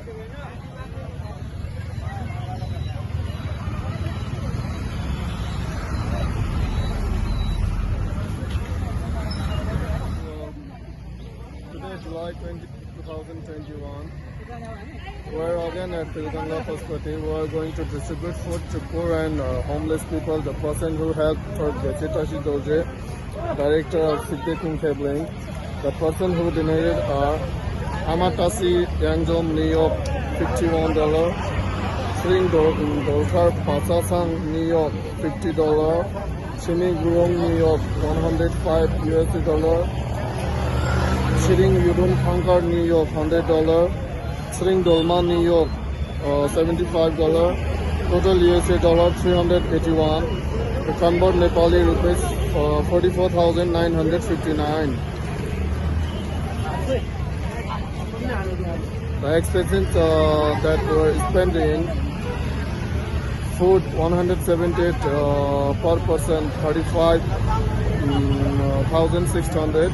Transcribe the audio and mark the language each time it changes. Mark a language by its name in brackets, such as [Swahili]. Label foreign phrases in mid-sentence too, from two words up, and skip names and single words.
[English] Today is July 20, 2021. We're again at Khangkar Hospital. We're going to distribute food to poor and homeless people. The person who helped for Tashi Director of Siddhi Cabling. The person who donated are Tashi Yangzom NY $51, Tsering Dolkar Batsatsang NY $50, Chimi Gurung NY $105, Youdon Khangkar NY $100, Tsering Dolma NY $75, total USA $381. The convert Nepali rupees 44,959. The expenses that were spending: food 178 per person, 35,600.